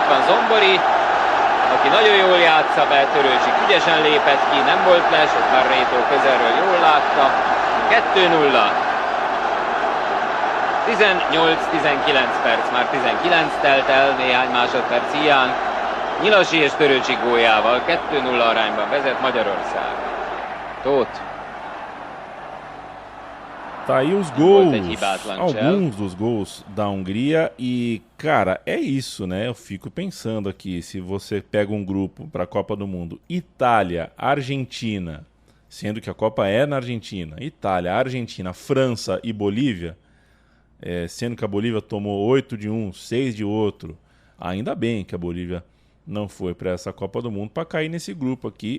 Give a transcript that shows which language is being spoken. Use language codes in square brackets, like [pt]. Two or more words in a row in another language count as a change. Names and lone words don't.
[hu] Itt van Zombori, aki nagyon jól játsza be, Törőcsik ügyesen lépett ki, nem volt les, ott már Rétó közelről jól látta. 2-0. 18-19 perc, már 19 telt el, néhány másodperc hiány. Nyilasi és Törőcsik góljával 2-0 arányban vezet Magyarország. Tóth. [pt] Tá aí os gols, alguns dos gols da Hungria e, cara, é isso, né? Eu fico pensando aqui, se você pega um grupo para a Copa do Mundo, Itália, Argentina, sendo que a Copa é na Argentina, Itália, Argentina, França e Bolívia, sendo que a Bolívia tomou 8 de um, 6 de outro, ainda bem que a Bolívia não foi para essa Copa do Mundo para cair nesse grupo aqui.